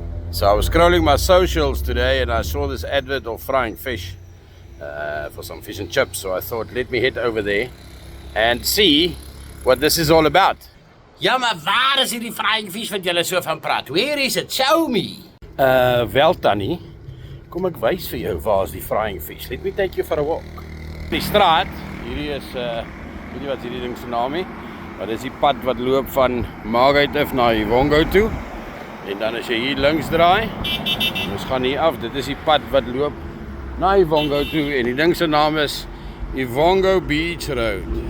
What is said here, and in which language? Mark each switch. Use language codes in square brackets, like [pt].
[en] So I was scrolling my socials today and I saw this advert of frying fish for some fish and chips. So I thought, let me head over there and see what this is all about. [af] Ja, maar waar is hierdie frying fish wat julle so van praat? [en] Where is it? Show me. [af] Wel Tannie, kom ek wys vir jou waar is die frying fish. [en] Let me take you for a walk. [af] Die straat, hierdie is, weet nie wat hierdie ding se naam is, maar dit is die pad wat loop van Margate af na Ivongo toe. En dan as jy hier links draai, ons gaan hier af, dit is die pad wat loop na Ivongo toe en die ding se naam is Ivongo Beach Road.